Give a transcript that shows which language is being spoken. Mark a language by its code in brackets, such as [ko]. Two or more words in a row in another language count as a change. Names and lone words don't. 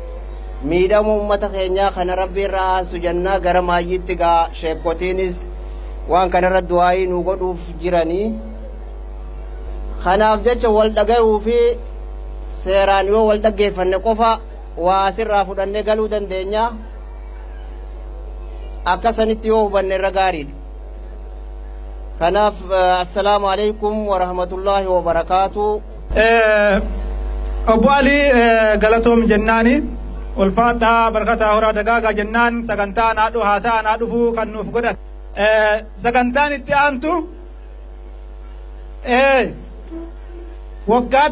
[om] miidhama ummata keenyaa kana rabbi irraa aansu jennaa gara maayyitti gaa sheekotiinis waan kanarra du'aayii nu godhuuf jiranii kanaaf jecha wal dhagayuu fi seeraan yoo wal dhaggeeffanne qofa waa asirraa fudhannee galuu dandeenya akkasanitti yoo hubanne irra gaariidha. [ar] kanaaf السلام عليكم ورحمة الله وبركاته. [om] Obbo Alii galatoom jennaani ulfaadhaa barkataa horaa dagaagaa jennaan sagantaa naadhu haasaa naadhufuu kan nuuf godhan sagantaan itti aantu waggaa